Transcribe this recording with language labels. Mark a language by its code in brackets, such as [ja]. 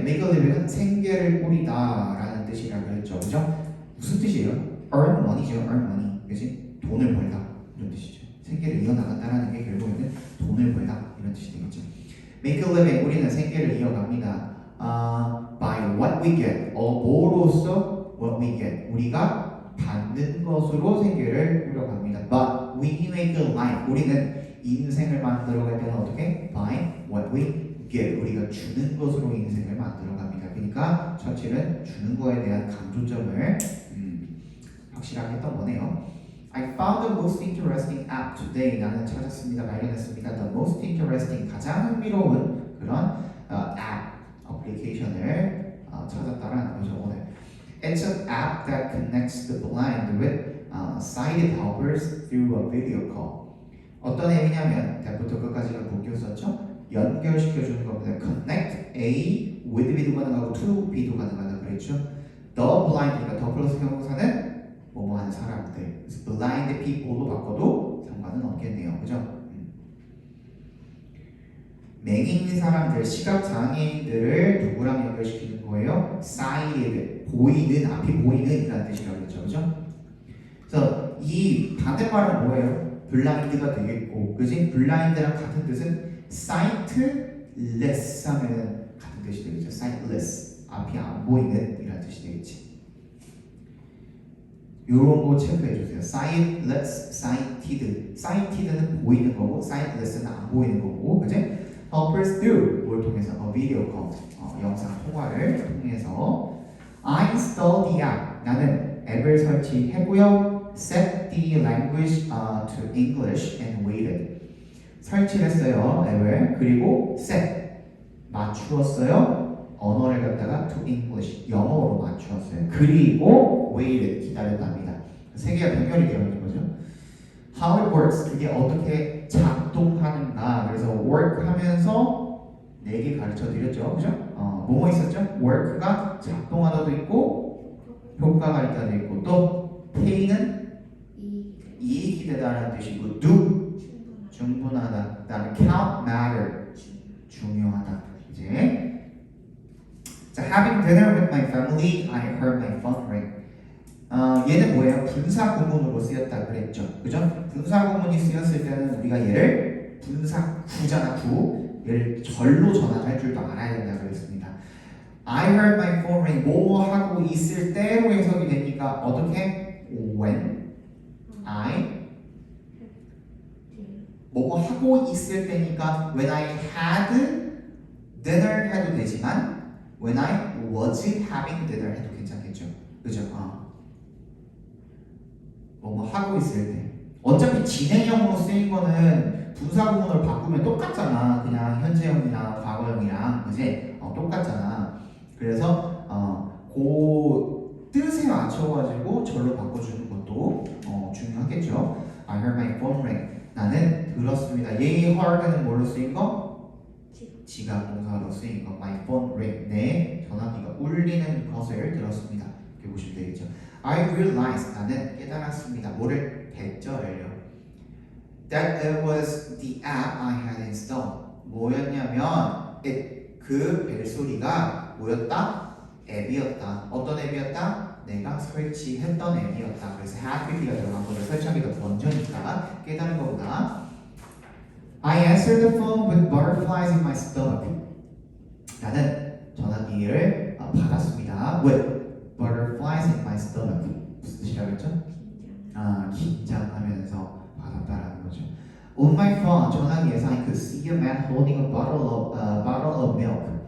[ko] make a living은 생계를 꾸리다라는 뜻이라고 했죠. 그죠? 무슨 뜻이에요? [en] earn money [ko] 죠. earn money. 그치? 돈을 벌다. 이런 뜻이죠. 생계를 이어나간다라는 게 결국에는 돈을 벌다. 이런 뜻이 되겠죠. [en] make a living. [ko] 우리는 생계를 이어갑니다. [en] by what we get. [ko] 뭐로써 what we get. 우리가 받는 것으로 생계를 꾸려갑니다. [en] But we make a life. [ko] 우리는 인생을 만들어갈 때는 어떻게? [en] by what we get. [ko] 우리가 주는 것으로 인생을 만들어갑니다. 그러니까 처칠은 주는 거에 대한 강조점을 확실하게 했던 거네요. [en] I found the most interesting app today. [ko] 나는 찾았습니다. 발견했습니다. [en] The most interesting [ko] 가장 흥미로운 그런 app 어플리케이션을 찾았다라는 거죠 오늘. [en] It's an app that connects the blind with sighted helpers through a video call. [ko] 어떤 앱이냐면 대부터 끝까지가 묶였었죠. 연결시켜주는 겁니다. Connect A with B도 가능하고 to B도 가능하다 그랬죠. [en] The blind [ko] 그러니까 더 플러스 형용사는 뭐뭐 하는 사람들. 그래서 [en] blind people [ko] 로 바꿔도 상관은 없겠네요. 그죠? 맹인 사람들, 시각장애인들을 누구랑 연결시키는 거예요? sighted, 보이는, 앞이 보이는 이라는 뜻이라고 했죠. 그죠? 그래서 이 반대말은 뭐예요? 블라인드가 되겠고, 그지? 블라인드랑 같은 뜻은 sightless 하면은 같은 뜻이 되겠죠. sightless, 앞이 안 보이는 이라는 뜻이 되겠지. 요런 거 체크해 주세요. sightless, sighted. sighted는 보이는 거고, sightless는 안 보이는 거고, 그지? [en] helpers through [ko] 뭘 통해서 [en] video call, [ko] 영상 통화를 통해서 [en] I installed the app. [ko] 나는 앱을 설치했고요. [en] set the language to English and waited. [ko] 설치를 했어요. 앱을. 그리고 set 맞추었어요. 언어를 갖다가 [en] to English [ko] 영어로 맞추었어요. 그리고 waited 기다렸답니다. 세 개가 병렬이 되어 있는 거죠. [en] How it works [ko] 그게 어떻게 작동하는가. 그래서 work 하면서 4개 가르쳐 드렸죠. 그죠? 뭐뭐 있었죠? work가 작동하다도 있고 효과가 있다는 데 있고 또 pay는 이익이 되다라는 뜻이고 do 충분하다. 그다음에 count matter 중요하다. 이제 자, [en] having dinner with my family, I heard my phone ring. [ko] 얘는 뭐예요? 분사 구문으로 쓰였다 그랬죠. 그죠? 분사 구문이 쓰였을 때는 우리가 얘를 분사 구잖아 구. 얘를 절로 전환할 줄도 알아야 된다 그랬습니다. [en] I heard my phone ring. [ko] 뭐 하고 있을 때로 해석이 되니까 어떻게? When I 뭐 하고 있을 때니까 [en] when I had dinner [ko] 해도 되지만 [en] when I was having dinner [ko] 해도 괜찮겠죠. 그죠? 뭐 하고 있을 때 어차피 진행형으로 쓰인 거는 분사 구문을 바꾸면 똑같잖아. 그냥 현재형이랑 과거형이랑 그지? 똑같잖아. 그래서 그 뜻에 맞춰가지고 절로 바꿔주는 것도 중요하겠죠. [en] I heard my phone ring. [ko] 나는 들었습니다. 얘 heard는 뭘로 쓰인 거? 지각 동사로 쓰인 거. [en] My phone ring. [ko] 내 전화기가 울리는 것을 들었습니다. 이렇게 보시면 되겠죠. [en] I realized. [ko] 나는 깨달았습니다. 뭐를? 대절을요. [en] That it was the app I had installed. [ko] 뭐였냐면 그 벨소리가 뭐였다? 앱이었다. 어떤 앱이었다? 내가 설치했던 앱이었다. 그래서 had PP가 들어간 거를 설치하기 더 먼저니까 깨달은 거구나. [en] I answered the phone with butterflies in my stomach. [ko] 나는 전화기를 받았습니다. [en] With butterflies in my stomach. [ko] 무슨 뜻이라고 했죠? 긴장하면서 받았다라는 거죠. [en] On my phone, [ko] 전화기에서 [en] I could see a man holding a bottle of milk.